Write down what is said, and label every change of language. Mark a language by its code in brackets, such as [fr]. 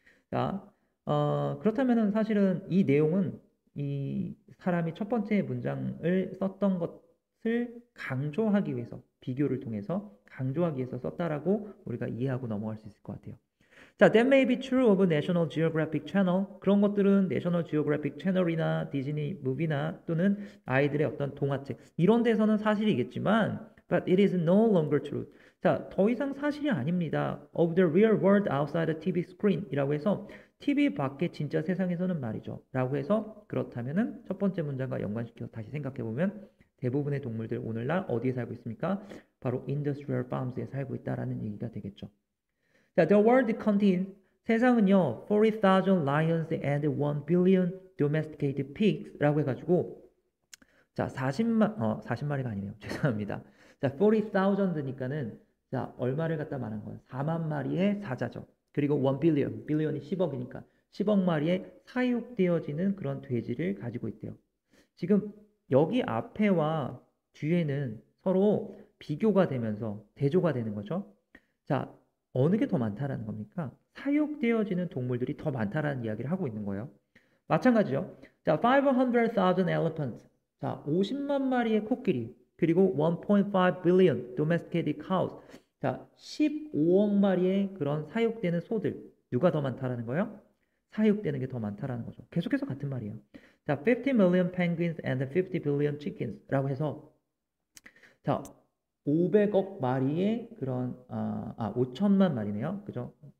[ko] 자, 그렇다면은 사실은 이 내용은 이 사람이 첫 번째 문장을 썼던 것을 강조하기 위해서, 비교를 통해서 강조하기 위해서 썼다라고 우리가 이해하고 넘어갈 수 있을 것 같아요. 자, [en] that may be true of National Geographic Channel. [ko] 그런 것들은 National Geographic Channel이나 디즈니 무비나 또는 아이들의 어떤 동화책 이런 데서는 사실이겠지만 [en] but it is no longer true. [ko] 자, 더 이상 사실이 아닙니다. [en] Of the real world outside the TV screen이라고 [ko] 해서 TV 밖의 진짜 세상에서는 말이죠. 라고 해서 그렇다면은 첫 번째 문장과 연관시켜서 다시 생각해 보면 대부분의 동물들 오늘날 어디에 살고 있습니까? 바로 industrial farms에 살고 있다라는 얘기가 되겠죠. [en] 자, the world contains [ko] 세상은요 [en] 40,000 lions and 1 billion domesticated pigs라고 [ko] 해가지고 자 40마리가 아니네요. 죄송합니다. 자 40,000니까는 자 얼마를 갖다 말한 거예요? 4만 마리의 사자죠. 그리고 1 billion, billion이 10억이니까 10억 마리의 사육되어지는 그런 돼지를 가지고 있대요. 지금 여기 앞에와 뒤에는 서로 비교가 되면서 대조가 되는 거죠. 자, 어느 게 더 많다라는 겁니까? 사육되어지는 동물들이 더 많다라는 이야기를 하고 있는 거예요. 마찬가지죠. 자, [en] 500,000 elephants. [ko] 자, 50만 마리의 코끼리. 그리고 [en] 1.5 billion domesticated cows. [ko] 자, 15억 마리의 그런 사육되는 소들. 누가 더 많다라는 거예요? 사육되는 게 더 많다라는 거죠. 계속해서 같은 말이에요. 자, [en] 50 million penguins and 50 billion chickens [ko] 라고 해서 자, 500억 마리의 그런 5천만 마리네요. 그죠?